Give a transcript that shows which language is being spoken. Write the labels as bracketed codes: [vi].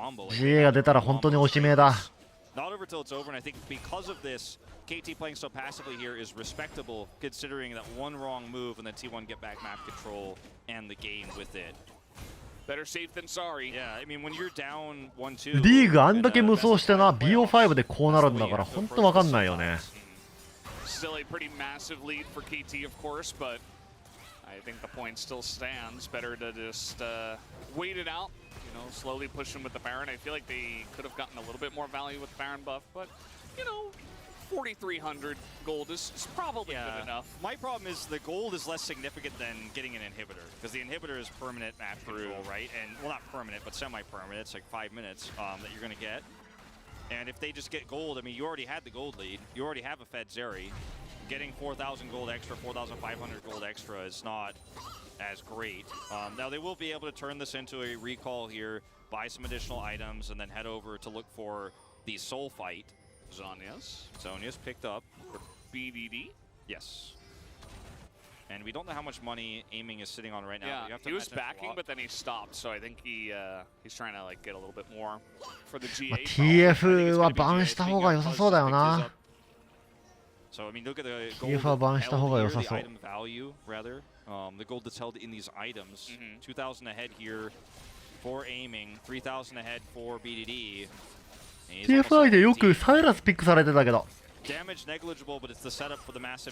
[ja] GA が出たら本当におしめだ。 [en] Not over till it's over, and I think because of this, KT playing so passively here is respectable, considering that one wrong move and then T1 get back map control and the game with it. Better safe than sorry. Yeah, I mean when you're down 1-2. [ja] リーグあんだけ無双してな、BO5 でこうなるんだから本当わかんないよね。 [en] Still a pretty massive lead for KT, of course, but I think the point still stands. Better to just wait it out. Slowly push him with the Baron. I feel like they could have gotten a little bit more value with the Baron buff, but 4,300 gold is probably good enough. My problem is the gold is less significant than getting an inhibitor, because the inhibitor is permanent map control, right? And well, not permanent, but semi-permanent. It's like 5 minutes that you're going to get. And if they just get gold, I mean, you already had the gold lead. You already have a Fed Zeri. Getting 4,000 gold extra, 4,500 gold extra is not as great. Now they will be able to turn this into a recall here, buy some additional items, and then head over to look for the soul fight. Zhonya's picked up. BDD? Yes. And we don't know how much money aiming is sitting on right now. Yeah, you have to he was backing, but then he stopped, so I think he's trying to like get a little bit more for the GA. [ja] TF はバンした方が良さそうだよな。 [en] So I mean, look at the [ja] TF はバンした方が良さそう。 [en] item value rather. The gold that's held in these items. 2,000 ahead here for aiming, 3,000 ahead for BDD. [ja] TFI でよくサイラスピックされてたけど。 [en] Damage negligible, but it's the setup for the massive.